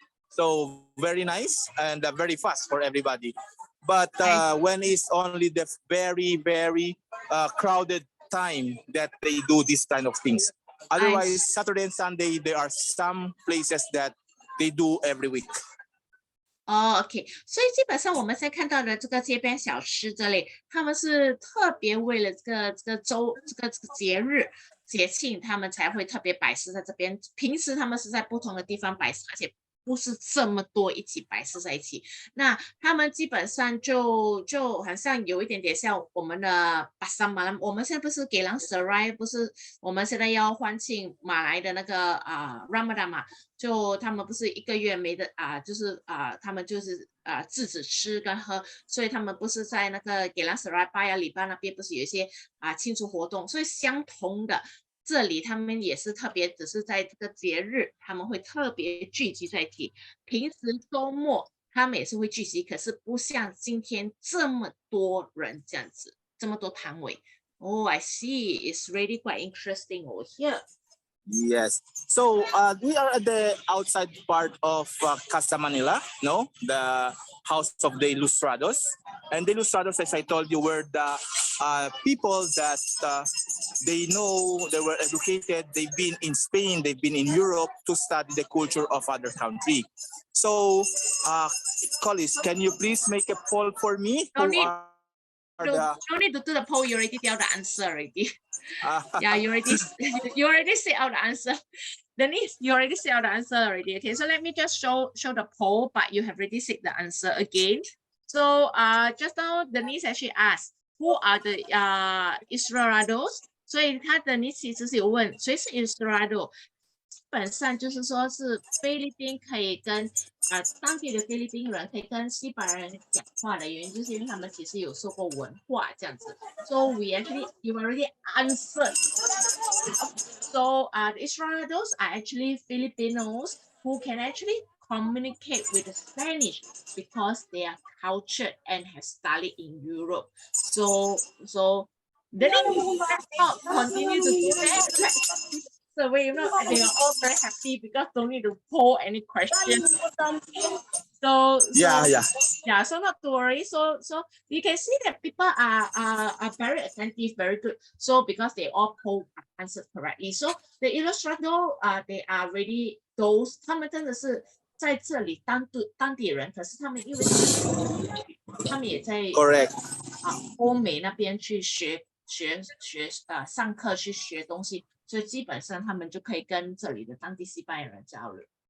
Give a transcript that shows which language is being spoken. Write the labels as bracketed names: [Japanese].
[English] So very nice and very fast for everybody. But when it's only the very crowded time that they do this kind of things. Otherwise, Saturday and Sunday, there are some places that they do every week. [Chinese] OK， 所以基本上我们现在看到的这个街边小吃这类，他们是特别为了这个节日节庆，他们才会特别摆设在这边。平时他们是在不同的地方摆设，而且不是这么多一起摆设在一起。那他们基本上就好像有一点点像我们的巴沙马来，我们现在不是给朗舍来，不是我们现在要欢庆马来的那个Ramadan 嘛，就他们不是一个月没的就是他们就是制止吃跟喝，所以他们不是在那个给朗舍来巴雅里巴那边不是有一些庆祝活动，所以相同的。这里他们也是特别，只是在这个节日他们会特别聚集在一起。平时周末他们也是会聚集，可是不像今天这么多人这样子，这么多摊位。 [English] Oh, I see. It's really quite interesting over here. Yes. So we are at the outside part of Casa Manila, no? The house of the Ilustrados. And the Ilustrados, as I told you, were the people that they know, they were educated, they've been in Spain, they've been in Europe to study the culture of other country. So, Collis, can you please make a poll for me? Don't need to do the poll. You already tell the answer already. Yeah, you already say out the answer. Denise, you already said out the answer already. Okay, so let me just show the poll, but you have already said the answer again. So just now Denise actually asked, who are the Israelados? [Chinese] 所以他的你其实是有问谁是 Israelado， 基本上就是说是菲律宾可以跟当地的菲律宾人可以跟西班牙人讲话的原因，就是因为他们其实有受过文化这样子。 [English] So you already answered. So the Israelados are actually Filipinos who can actually communicate with the Spanish because they are cultured and have studied in Europe. So then continue to do that. So they are all very happy because don't need to poll any questions. So not to worry. So you can see that people are very attentive, very good. So because they all poll answered correctly. So the illustrator they are really those [Chinese] 他们真的是在这里当地人，可是他们因为他们也在 [English] correct [Chinese] 欧美那边去学上课去学东西。所以基本上他们就可以跟这里的当地西班牙人交流。